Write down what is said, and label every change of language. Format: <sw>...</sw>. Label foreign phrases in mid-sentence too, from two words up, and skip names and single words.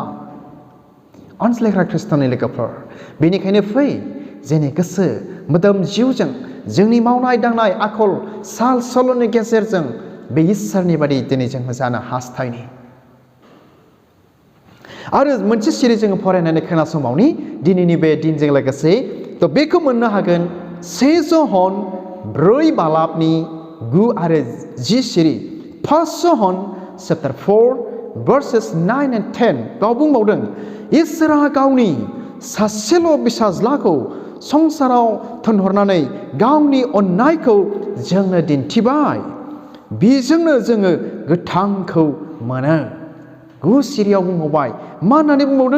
<brx>अनज्लायग्रा ख्रिस्ट'नि लोगोफोर बेनिखायनो फै जोंनि गोसो मोदोम जिउजों जोंनि मावनाय दांनाय आखल साल सल'नि गेजेरजों बे इसोरनि बादि दिनै जों जानो हास्थायनि। आरो मोनसे सिरि जोङो फरायनानै खोनासंबावनि दिनैनि बे दिनजों लोगोसे थ' बेखौ मोननो हागोन 1 ज'हन 4 बालाबनि 9 आरो 10 सिरि 1 ज'हन</brx> <en>chapter 4 verses 9 and 10</en> <brx>बेयाव बुंबावदों इसोरा गावनि सासेल' बिसाज्लाखौ संसाराव थोनहरनानै गावनि अननायखौ जोंनो दिन्थिबाय बेजोंनो जोङो गोथांखौ मोनो। 9 सिरियाव बुंबावबाय मा होननानै बुंबावदों?</brx>